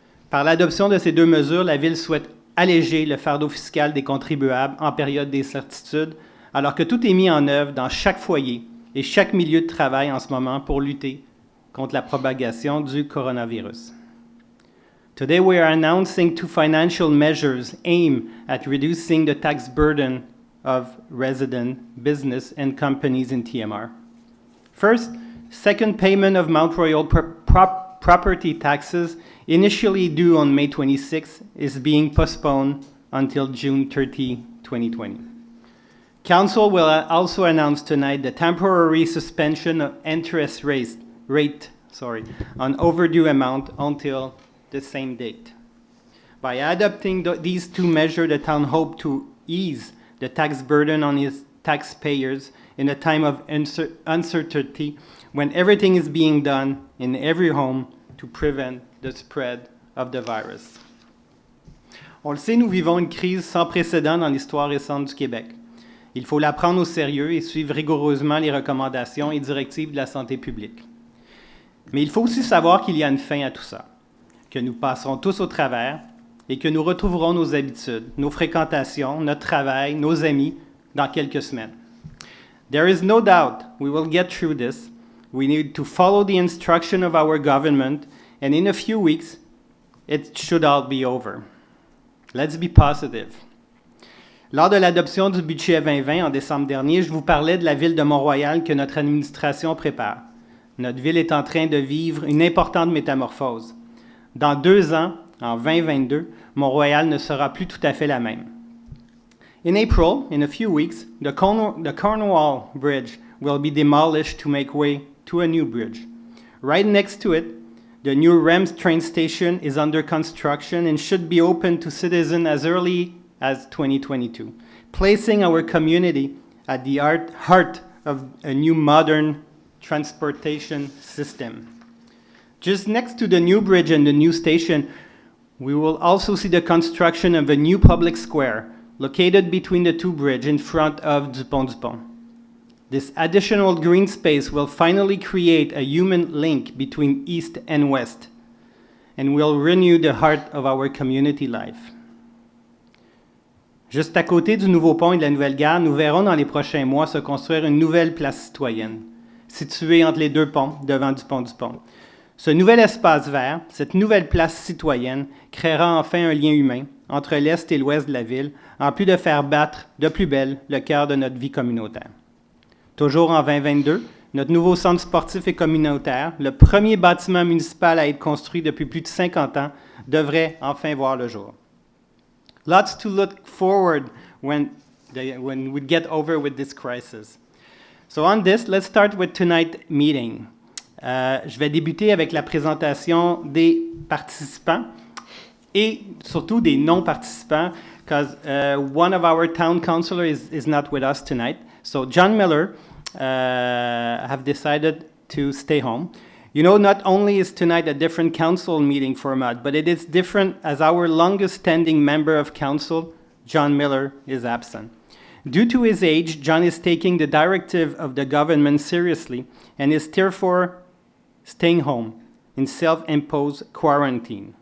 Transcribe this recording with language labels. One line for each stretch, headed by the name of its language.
French: Par l'adoption de ces 2 mesures, la Ville souhaite alléger le fardeau fiscal des contribuables en période d'incertitude, alors que tout est mis en œuvre dans chaque foyer et chaque milieu de travail en ce moment pour lutter contre la propagation du coronavirus.
English: Today we are announcing 2 financial measures aimed at reducing the tax burden of resident, business, and companies in TMR. First, second payment of Mount Royal property taxes, initially due on May 26, is being postponed until June 30, 2020. Council will also announce tonight the temporary suspension of interest rate on overdue amount until the same date. By adopting these 2 measures, the town hopes to ease the tax burden on its taxpayers in a time of uncertainty when everything is being done in every home to prevent the spread of the virus.
French: On le sait, nous vivons une crise sans précédent dans l'histoire récente du Québec. Il faut la prendre au sérieux et suivre rigoureusement les recommandations et directives de la santé publique. Mais il faut aussi savoir qu'il y a une fin à tout ça, que nous passerons tous au travers et que nous retrouverons nos habitudes, nos fréquentations, notre travail, nos amis dans quelques semaines.
English: There is no doubt we will get through this. We need to follow the instruction of our government, and in a few weeks, it should all be over. Let's be positive.
French: Lors de l'adoption du budget 2020 en décembre dernier, je vous parlais de la ville de Mont-Royal que notre administration prépare. Notre ville est en train de vivre une importante métamorphose. Dans 2 ans, en 2022, Mont-Royal ne sera plus tout à fait la même.
English: In April, in a few weeks, the Cornwall Bridge will be demolished to make way to a new bridge. Right next to it, the new REMS train station is under construction and should be open to citizens as early as 2022, placing our community at the heart of a new modern transportation system. Just next to the new bridge and the new station, we will also see the construction of a new public square located between the two bridges in front of Dupont-Dupont. This additional green space will finally create a human link between East and West and will renew the heart of our community life.
French: Juste à côté du nouveau pont et de la nouvelle gare, nous verrons dans les prochains mois se construire une nouvelle place citoyenne, située entre les 2 ponts devant Dupont-Dupont. Ce nouvel espace vert, cette nouvelle place citoyenne, créera enfin un lien humain entre l'Est et l'Ouest de la ville, en plus de faire battre de plus belle le cœur de notre vie communautaire. Toujours en 2022, notre nouveau centre sportif et communautaire, le premier bâtiment municipal à être construit depuis plus de 50 ans, devrait enfin voir le jour.
English: Lots to look forward when we get over with this crisis. So on this, let's start with tonight's meeting.
French: Je vais débuter avec la présentation des participants et surtout des non-participants,
English: because one of our town councilors is not with us tonight. So John Miller have decided to stay home. You know, not only is tonight a different council meeting format, but it is different as our longest-standing member of council, John Miller, is absent. Due to his age, John is taking the directive of the government seriously and is therefore staying home in self-imposed quarantine.